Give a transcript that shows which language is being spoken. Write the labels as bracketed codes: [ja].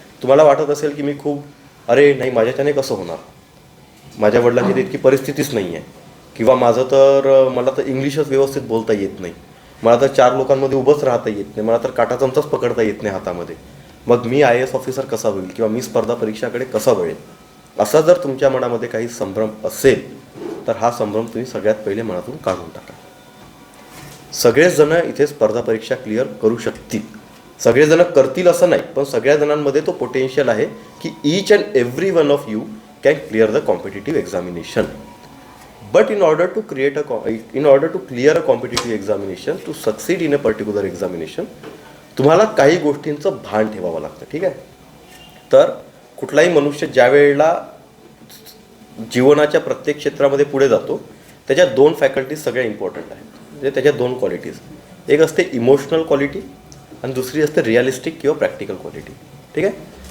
[mr] तुम्हाला वाटत असेल की मी खूप अरे नाही माझ्याच्याने कसं होणार, माझ्या वडिलांची तर इतकी परिस्थितीच नाही आहे, किंवा माझं तर मला तर इंग्लिशच व्यवस्थित बोलता येत नाही, मला तर 4 लोकांमध्ये उभंच राहता येत नाही, मला तर काटा चमचाच पकडता येत नाही हातामध्ये, मग मी IAS ऑफिसर कसा होईल किंवा मी स्पर्धा परीक्षाकडे कसा वळेल, असा जर तुमच्या मनामध्ये काही संभ्रम असेल तर हा संभ्रम तुम्ही सगळ्यात पहिले मनातून काढून टाका. सगळेच जण इथे स्पर्धा परीक्षा क्लिअर करू शकतील, सगळेजण करतील असं नाही, पण सगळ्या जणांमध्ये तो पोटेन्शियल आहे की [en] Each and every one of you can clear the competitive examination. But in order to clear a competitive examination, to succeed in a particular examination, [mr] तुम्हाला काही गोष्टींचं भान ठेवावं लागतं. ठीक आहे. तर कुठलाही मनुष्य ज्या वेळेला जीवनाच्या प्रत्येक क्षेत्रामध्ये पुढे जातो त्याच्या 2 फॅकल्टीज सगळ्या इम्पॉर्टंट आहेत, म्हणजे त्याच्या 2 क्वालिटीज. एक असते इमोशनल क्वालिटी आणि दुसरी असते रिअलिस्टिक किंवा प्रॅक्टिकल क्वालिटी. ठीक आहे.